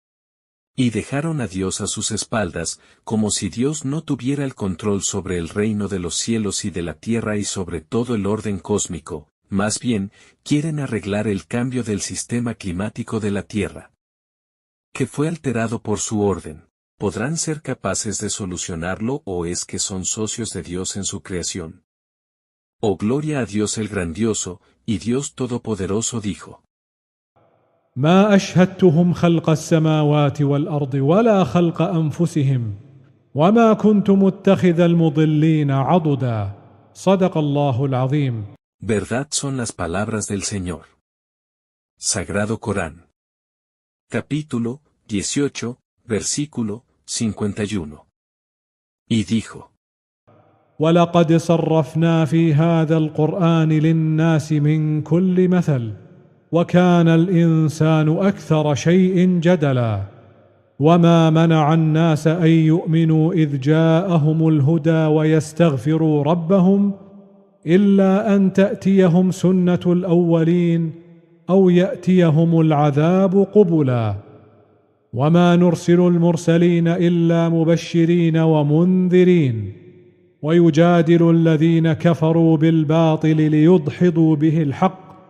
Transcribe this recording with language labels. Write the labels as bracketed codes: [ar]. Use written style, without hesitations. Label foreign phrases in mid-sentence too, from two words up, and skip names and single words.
[es] Y dejaron a Dios a sus espaldas, como si Dios no tuviera el control sobre el reino de los cielos y de la tierra y sobre todo el orden cósmico, más bien, quieren arreglar el cambio del sistema climático de la Tierra, que fue alterado por su orden. ¿Podrán ser capaces de solucionarlo o es que son socios de Dios en su creación? Oh gloria a Dios el grandioso, y Dios todopoderoso dijo: [ar] ما أشهدتهم خلق السماوات والأرض ولا خلق أنفسهم وما كنت متخذ المضلين عضدا صدق الله العظيم. [es] Verdad son las palabras del Señor. Sagrado Corán. Capítulo 18, versículo 51. Y dijo: [ar] ولقد صرفنا في هذا القرآن للناس من كل مثل وكان الإنسان أكثر شيء جدلا وما منع الناس أن يؤمنوا إذ جاءهم الهدى ويستغفروا ربهم إلا أن تأتيهم سنة الأولين أو يأتيهم العذاب قبلا وما نرسل المرسلين إلا مبشرين ومنذرين ويجادل الذين كفروا بالباطل ليدحضوا به الحق